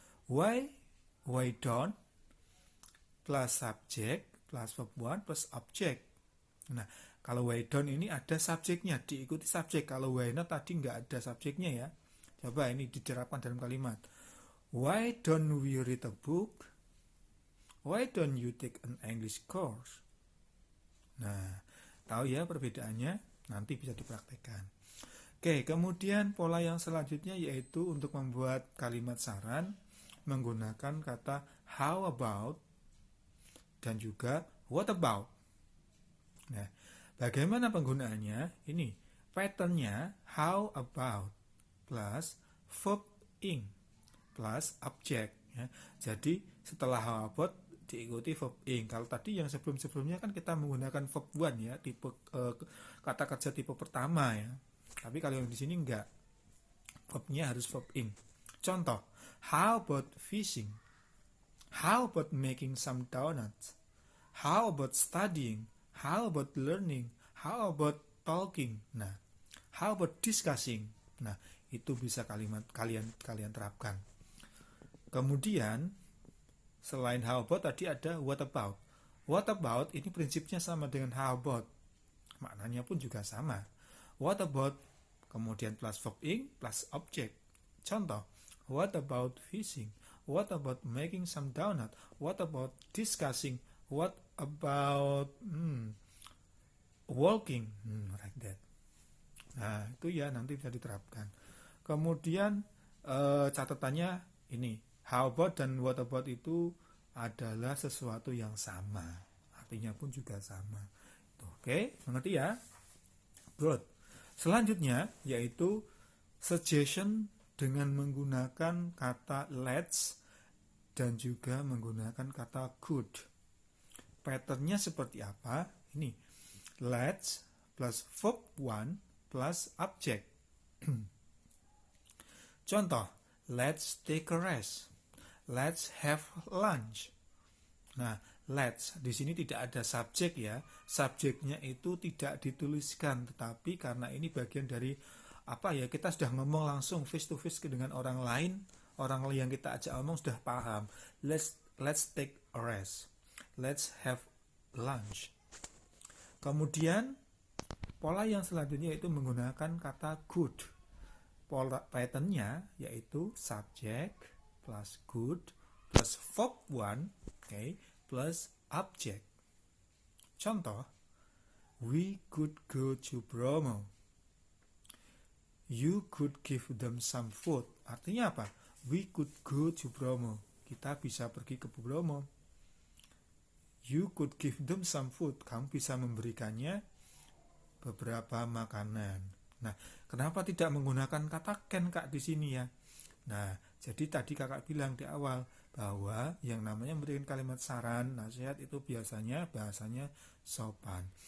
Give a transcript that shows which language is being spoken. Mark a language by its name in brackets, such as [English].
[English] Why don't plus subject plus verb 1 plus object. [Indonesian] Nah, kalau why don't ini ada subjeknya, diikuti subjek. Kalau why not tadi nggak ada subjeknya ya. Coba ini diterapkan dalam kalimat. [English] Why don't we read a book? Why don't you take an English course? [Indonesian] Nah, tahu ya perbedaannya? Nanti bisa dipraktekkan. Oke, kemudian pola yang selanjutnya yaitu untuk membuat kalimat saran menggunakan kata how about dan juga what about. Nah, bagaimana penggunaannya? Ini patternnya [English] how about plus verb ing plus object ya. [Indonesian] Jadi setelah [English] how about diikuti verb ing. [Indonesian] Kalau tadi yang sebelum-sebelumnya kan kita menggunakan verb 1 ya, tipe kata kerja tipe pertama ya. Tapi kalau yang di sini enggak. Verbnya harus verb ing. [English] Contoh, how about fishing? How about making some donuts? How about studying? How about learning? How about talking? Nah, how about discussing? [Indonesian] Nah, itu bisa kalimat kalian terapkan. Kemudian selain how about tadi ada what about. What about ini prinsipnya sama dengan how about. maknanya pun juga sama. [English] What about, kemudian plus verb ing plus object. Contoh, what about fishing? What about making some donut? What about discussing? What about walking? Like that. [Indonesian] Nah, itu ya nanti bisa diterapkan. Kemudian catatannya ini, how about dan what about itu adalah sesuatu yang sama. Artinya pun juga sama. Oke, mengerti ya? Good. Selanjutnya yaitu suggestion dengan menggunakan kata let's dan juga menggunakan kata could. Patternnya seperti apa? [English] Ini, let's plus verb one plus object. Contoh, let's take a rest. Let's have lunch. [Indonesian] Nah, let's di sini tidak ada subjek ya. Subjeknya itu tidak dituliskan, tetapi karena ini bagian dari apa ya, kita sudah ngomong langsung [English] face to face [Indonesian] dengan orang lain, orang yang kita ajak ngomong sudah paham. [English] Let's take a rest. Let's have lunch. [Indonesian] Kemudian pola yang selanjutnya itu menggunakan kata could. Pola patternnya yaitu [English] subject plus could plus verb one, okay, plus object. Contoh, we could go to Bromo. You could give them some food. [Indonesian] Artinya apa? [English] We could go to Bromo. [Indonesian] Kita bisa pergi ke Bromo. [English] You could give them some food. [Indonesian] Kamu bisa memberikannya beberapa makanan. Nah, kenapa tidak menggunakan kata can, Kak, di sini ya? Nah, jadi tadi Kakak bilang di awal bahwa yang namanya memberikan kalimat saran, nasihat itu biasanya bahasanya sopan.